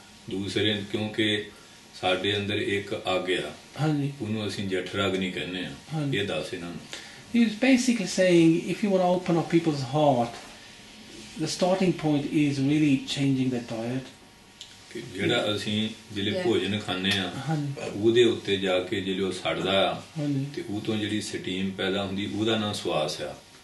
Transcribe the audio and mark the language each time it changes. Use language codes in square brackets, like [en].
[pa] ਦੂਸਰੇ ਕਿਉਂਕਿ ਸਾਡੇ ਅੰਦਰ ਇੱਕ ਅੱਗ ਆ, ਉਹਨੂੰ ਅਸੀਂ ਜਠਰ ਅਗਨੀ ਕਹਿੰਦੇ ਆ. ਇਹ ਦੱਸ ਇਹਨਾਂ ਨੂੰ. [en] He's basically saying if you want to open up people's heart, the starting point is really changing their diet. [pa] ਜਿਹੜਾ ਅਸੀਂ ਜਿਹੜੇ ਭੋਜਨ ਖਾਂਦੇ ਆ ਉਹਦੇ ਉੱਤੇ ਜਾ ਕੇ ਜਦੋਂ ਉਹ ਸੜਦਾ ਆ ਤੇ ਉਹ ਤੋਂ ਜਿਹੜੀ ਸਟੀਮ ਪੈਦਾ ਹੁੰਦੀ ਉਹਦਾ ਨਾਂ ਸਵਾਸ ਆ.